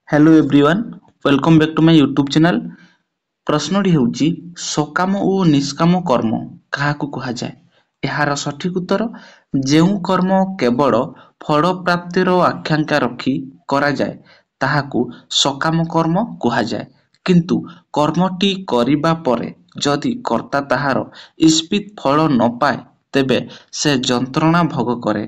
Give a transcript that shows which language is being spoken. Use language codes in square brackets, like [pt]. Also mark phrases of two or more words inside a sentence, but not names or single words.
[en] Hello everyone welcome back to my YouTube channel. [or] प्रश्नटी ହେଉଛି ସକାମ ଓ ନିଷ୍କାମ କର୍ମ କାହାକୁ କୁହାଯାଏ? ଏହାର ସଠିକ୍ ଉତ୍ତର ଯେଉଁ କର୍ମ କେବଳ ଫଳ ପ୍ରାପ୍ତିର ଆକାଂକ୍ଷା ରଖି କରାଯାଏ ତାହାକୁ ସକାମ କର୍ମ କୁହାଯାଏ। କିନ୍ତୁ କର୍ମଟି କରିବା ପରେ ଯଦି କର୍ତ୍ତା ତାହାର ଇପ୍ସିତ ଫଳ ନ ପାଏ ତେବେ ସେ ଯନ୍ତ୍ରଣା ଭୋଗ କରେ।